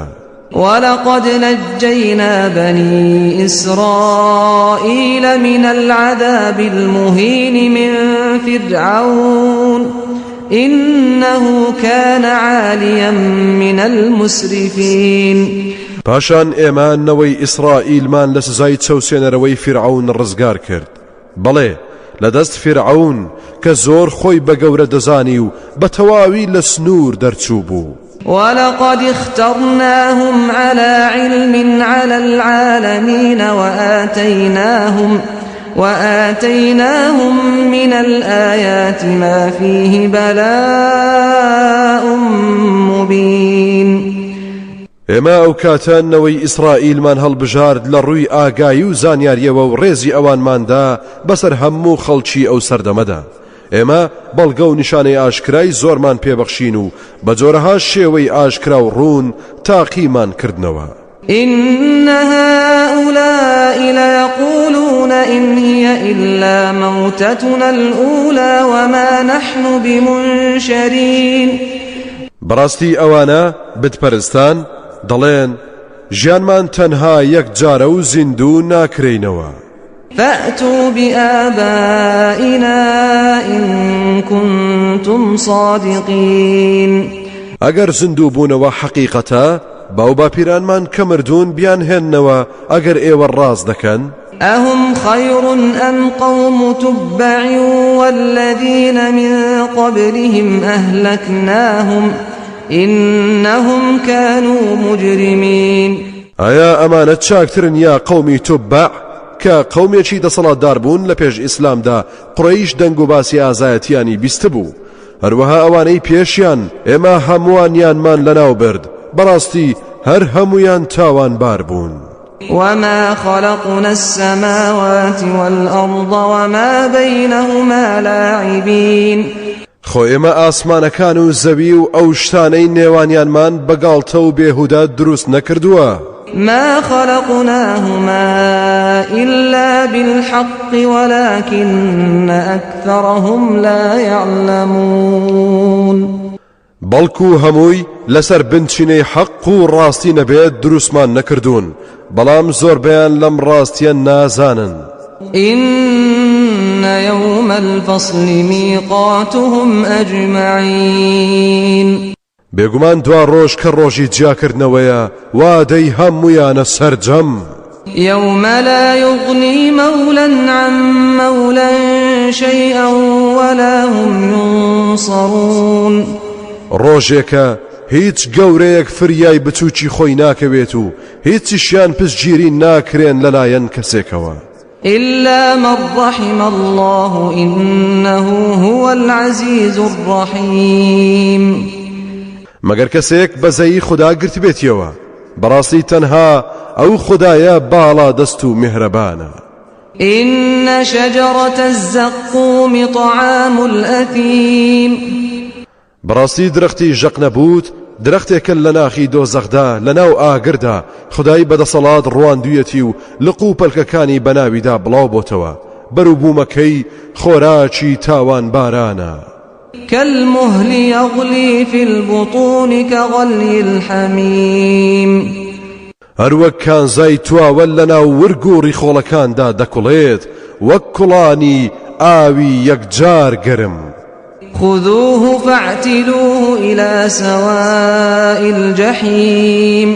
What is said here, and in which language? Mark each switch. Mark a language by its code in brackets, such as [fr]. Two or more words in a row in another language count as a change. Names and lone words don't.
[ar] ولقد نجينا بني إسرائيل من العذاب المهين من فرعون إنه كان عاليا من المسرفين [ckb] پاشان ئێمە نەوەی ئیسرائیلمان لە سزای چەوسێنەرەوەی فرعون ڕزگار کرد بەڵێ لەدەست فرعون کە زۆر خۆی بە گەورە دەزانی و بە تەواوی لە سنوور دەرچوو بوو [ar] ولقد اخترناهم على علم على العالمين وآتيناهم من الآيات ما فيه بلاء مبين [ckb] ئێمە ئەو کاتانەوەی ئیسرائیلمان هەڵبژارد لە ڕووی ئاگایی و زانیاریەوە و ڕێزی ئەوانماندا بەسەر هەموو خەڵکی ئەو سەردەمەدا ئێمە بەڵگە و نیشانەی ئاشکرای زۆرمان پێبەخشین و بە جۆرەها شێوەی ئاشکرا و ڕوون تاقیمان کردنەوە [ar] إن هؤلاء ليقولون إن هي إلا موتتنا الأولى وما نحن بمنشرين [ckb] بەڕاستی ئەوانە بتپەرستان دەڵێن ژیانمان تەنها یەک جارە و زیندوو ناکرێینەوە [ar] فأتوا بآبائنا إن كنتم صادقين [ckb] ئەگەر زیندوو بوونەوە حەقیقەتە باو باپیرانمان کە مردوون بیان هێننەوە ئەگەر ئێوە ڕاست دەکەن [ar] أهم خير أم قوم تبع والذين من قبلهم أهلكناهم إنهم كانوا مجرمين [ckb] ئایا ئەمانە چاکترن یا قەومی توبع کە قەومێکی دەسەڵاتدار بوون لە پێش ئیسلامدا قڕەیش دەنگ و باسی ئازایەتیانی بیست بوو هەروەها ئەوانەی پێشیان ئێمە هەمووانیانمان لەناو برد بەڕاستی هەر هەمویان تاوانبار بوون [ar] وما خلقنا السماوات والأرض وما بينهما لاعبين [ckb] خۆ ئێمە ئاسمانەکان و زەوی و ئەو شتانەی نێوانیانمان بەگاڵتە و بێهودا دروست نەکردووە [ar] ما خلقناهما إلا بالحق ولكن أكثرهم لا يعلمون [ckb] بەڵکو هەمووی لەسەر بنچینەی حەق و ڕاستی نەبێت دروستمان نەکردوون بەڵام زۆربەیان لەم ڕاستیە نازانن [ar] إن يوم الفصل ميقاتهم أجمعين [ckb] بێگومان دوا ڕۆژ کە ڕۆژی جیاکردنەوەیە وادەی هەموویانە سەرجەم [ar] يوم لا يغني مولا عن مولا شيئا ولا هم ينصرون [ckb] ڕۆژێکە هیچ گەورەیەک فریای بچووکی خۆی ناکەوێت و هیچیشیان پشتگیری ناکرێن لەلایەن کەسێکەوە [ar] إلا من رحم الله إنه هو العزيز الرحيم [ckb] مەگەر کەسێک بەزەیی خوددا گرت بێتیەوە بەڕاستی تەنها ئەو خوددایە باڵا دەست و میهرەبانە [ar] إن شجرة الزقوم طعام الأثيم [ckb] بەڕاستی درەختی ژەق نەبوت درەختێکە لە ناخی دۆزەخدا لەناو ئاگردا خودای بەدەسەڵات ڕواندوویەتی و لق و پەلکەکانی بەناویدا بڵاو بۆتەوە بەروبوومەکەی خۆراکی تاوان بارانە [ar] كالمهل يغلي في البطون كغلي الحميم [ckb] هەروەک کانزای تواوە لەناو ورگ و ڕیخۆڵەکاندا دەکوڵێت وەک کوڵانی ئاوی یەکجار گەرم [ar] خذوه فاعتلوه إلى سواء الجحيم